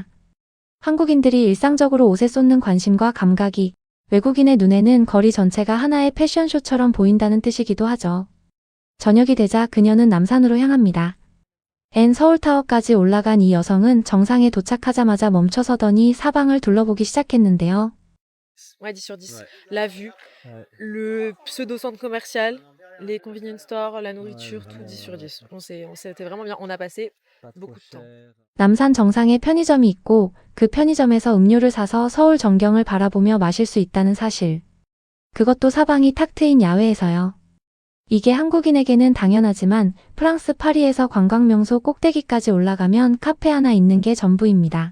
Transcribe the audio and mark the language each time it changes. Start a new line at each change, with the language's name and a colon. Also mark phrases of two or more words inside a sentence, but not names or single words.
Korean: 한국인들이 일상적으로 옷에 쏟는 관심과 감각이 외국인의 눈에는 거리 전체가 하나의 패션쇼처럼 보인다는 뜻이기도 하죠. 저녁이 되자 그녀는 남산으로 향합니다. 서울타워까지 올라간 이 여성은 정상에 도착하자마자 멈춰서더니 사방을 둘러보기 시작했는데요.
French: Ouais, 10 sur 10. Ouais. La vue, Ouais. le pseudo-centre commercial, les
English: convenience stores,
French: la nourriture, Ouais, tout 10 sur vraiment, 10. C'était vraiment bien. On a passé pas trop beaucoup de temps. cher.
Korean: 남산 정상에 편의점이 있고 그 편의점에서 음료를 사서 서울 전경을 바라보며 마실 수 있다는 사실. 그것도 사방이 탁 트인 야외에서요. 이게 한국인에게는 당연하지만 프랑스 파리에서 관광명소 꼭대기까지 올라가면 카페 하나 있는 게 전부입니다.